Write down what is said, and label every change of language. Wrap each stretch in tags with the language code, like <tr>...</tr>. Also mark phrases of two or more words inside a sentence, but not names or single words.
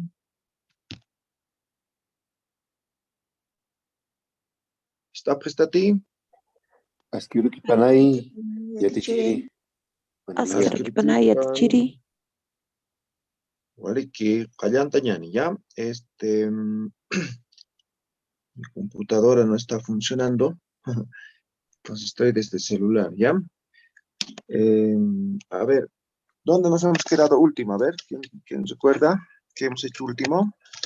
<es>¿Está prestati?</es> <ay>Askyurkipanay yatichiri. Askyurkipanay yatichiri. Waliki qallantañani,</ay> <es>¿ya? Mi computadora no está funcionando. Entonces estoy desde el celular, ¿ya? A ver, ¿dónde nos hemos quedado último? A ver, ¿quién recuerda qué hemos hecho último?</es>